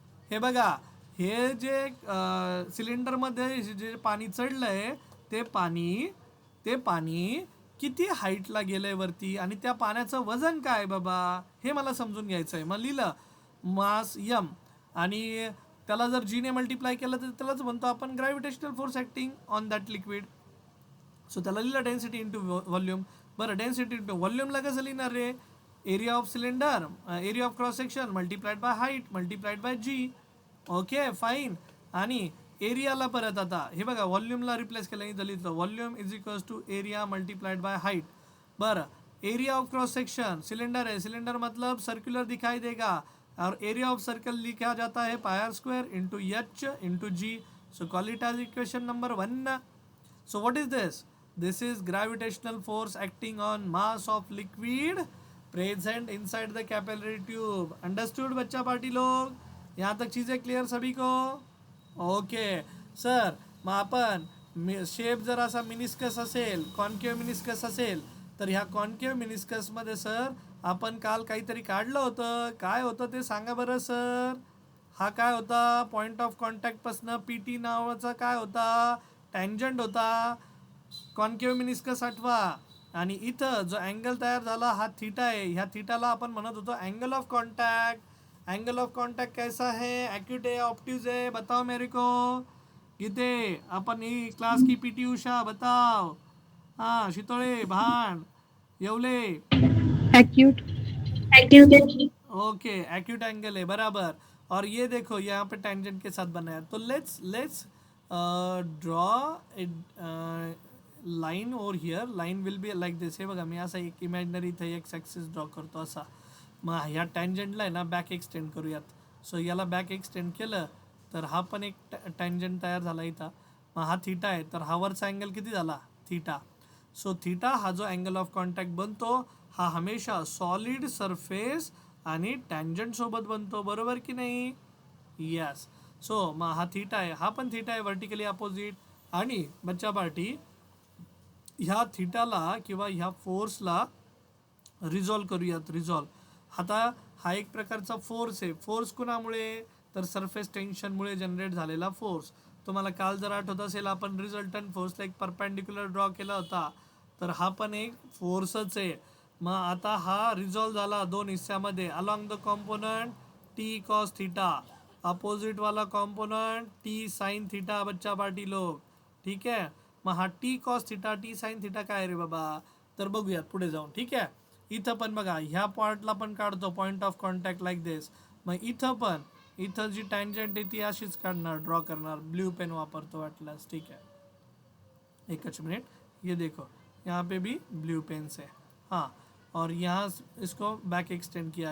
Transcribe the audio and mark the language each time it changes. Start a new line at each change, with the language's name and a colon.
Marathi: हे बघा, हे जे सिलेंडरमध्ये जे पाणी चढलंय ते पाणी किती हाईटला गेलंय वरती, आणि त्या पाण्याचं वजन काय बाबा, हे मला समजून घ्यायचं आहे. मग लिहिलं मास यम, आणि त्याला जर जीने मल्टिप्लाय केलं तर त्यालाच म्हणतो आपण
English: Gravitational force acting on that liquid.
Marathi: So त्याला लिहिलं डेन्सिटी इंटू व्हॉल्यूम. बरं, डेन्सिटी इंटू व्हॉल्यूमला कसं लिहिणार रे?
English: Area of cylinder, area of cross section multiplied by height multiplied by g. Okay fine.
Marathi: आणि एरियाला परत आता हे बघा, व्हॉल्यूमला रिप्लेस केलं, इथं लिहिलं
English: Volume is equals to area multiplied by height.
Hindi: बरं, area of cross section, cylinder है, सिलेंडर मतलब सर्कुलर दिखाई देगा, और एरिया ऑफ सर्कल लिखा जाता है पाई are square into H into ji.
English: So call it as equation number 1. So what is this? This is gravitational force acting on mass of liquid present inside the capillary tube. Understood
Hindi: बच्चा party लोग? यहाँ तक चीज़ें clear सभी को?
Marathi: Okay sir, मग आपण shape जर असा मिनिस्कस असेल, कॉन्केव्ह मिनिस्कस असेल, तर ह्या कॉन्केव्ह मिनिस्कसमध्ये सर आपण काल काहीतरी काढलं होतं. काय होतं ते सांगा बरं सर. हा काय होता? पॉईंट ऑफ कॉन्टॅक्टपासनं पी टी नावाचा काय होता? टँजंट होता. कॉन्केव्ह मिनिस्कस आठवा. आणि इथं जो अँगल तयार झाला हा थीटा आहे. ह्या थीटाला आपण म्हणत होतो angle of contact.
Hindi: Angle of contact कैसा है? एक्यूट है, ऑब्ट्यूज है? बताओ मेरे को. गीते अपन ही क्लास की पीटी उषा बताओ. हाँ शितोळे भान Yewale.
English: Acute. Acute.
Hindi: Okay, acute angle है बराबर. और ये देखो यहाँ पे टेंजेंट के साथ बनाया.
English: तो let's draw a line over here. Line will be like this.
Marathi: हे बघा, मी असा एक इमॅजिनरी इथं एक्स ॲक्सिस ड्रॉ करतो असा. मग ह्या टँजंटला आहे ना बॅक एक्सटेंड करूयात. सो याला बॅक एक्सटेंड केलं तर हा पण एक टँजंट तयार झाला इथं. मग हा थीटा आहे, तर हा वरचा अँगल किती झाला? थीटा. सो थीटा हा जो अँगल ऑफ कॉन्टॅक्ट बनतो हा हमेशा सॉलिड सरफेस आणि टँजंट सोबत बनतो, बरोबर की नाही? यस. सो मग हा थीटा आहे, हा पण थीटा आहे व्हर्टिकली अपोजिट. आणि बच्चा पार्टी, ह्या थीटाला किंवा ह्या फोर्सला रिझॉल्व करूयात. रिझॉल्व, आता हा एक प्रकारचा फोर्स आहे. फोर्स कुणामुळे? तर सरफेस टेन्शनमुळे जनरेट झालेला फोर्स. तुम्हाला काल जर आठवत असेल आपण रिझल्टंट फोर्सला एक परपेंडिक्युलर ड्रॉ केला होता, तर हा पण एक फोर्सच आहे. मग आता हा रिझॉल्व झाला दोन हिस्स्यामध्ये. Along the component T cos theta, opposite वाला कॉम्पोनंट टी साइन थीटा. बच्चा पार्टी लोग, ठीक आहे. मग हा T cos theta, T sine theta काय रे बाबा? तर बघूयात पुढे जाऊन, ठीक आहे. इथं पण बघा, ह्या पॉइंटला पण काढतो पॉईंट ऑफ कॉन्टॅक्ट लाईक दिस. मग इथं पण, इथं जी टँजंट आहे ती अशीच काढणार, ड्रॉ करणार. ब्ल्यू पेन वापरतो वाटल्यास,
Hindi: ठीक है. एक मिनट, ये देखो यहाँ पे भी ब्लू पेन से. हाँ, और यहाँ इसको बैक एक्सटेंड किया.